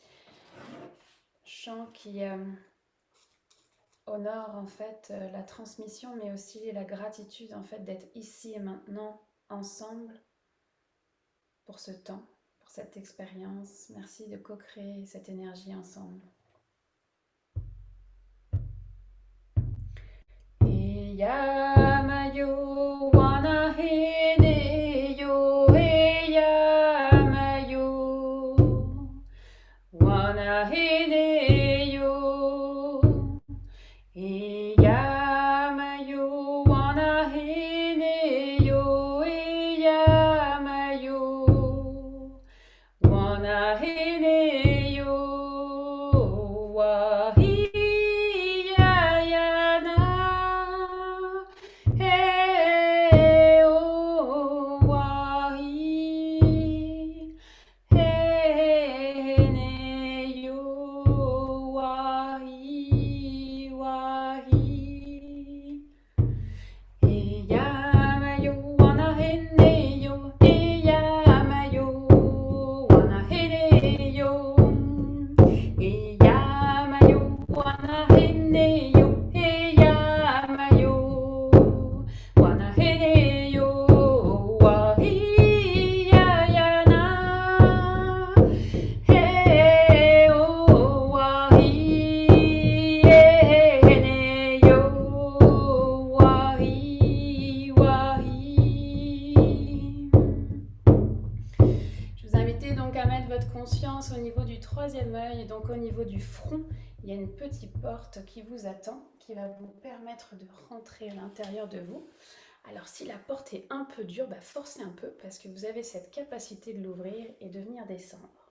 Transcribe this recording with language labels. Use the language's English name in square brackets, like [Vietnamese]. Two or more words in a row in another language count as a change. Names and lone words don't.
[French] Chant qui honore en fait la transmission, mais aussi la gratitude en fait d'être ici et maintenant ensemble pour ce temps, pour cette expérience. Merci de co-créer cette énergie ensemble. Et Eyamayo wana hene yo eyamayo wana hene yo eyamayo wana hene yo eyamayo wana hene yo wahiyayana he o wahi hene yo wahi wahi eyamayo wana hene yo eyamayo wana hene yo eyamayo wana hene yo eyamayo wana hene yo wahiyayana he o wahi hene yo wahi wahi. Je vous invite donc à mettre votre conscience au niveau du troisième œil, donc au niveau du front. Il y a une petite porte qui vous attend, qui va vous permettre de rentrer à l'intérieur de vous. Alors si la porte est un peu dure, forcez un peu parce que vous avez cette capacité de l'ouvrir et de venir descendre.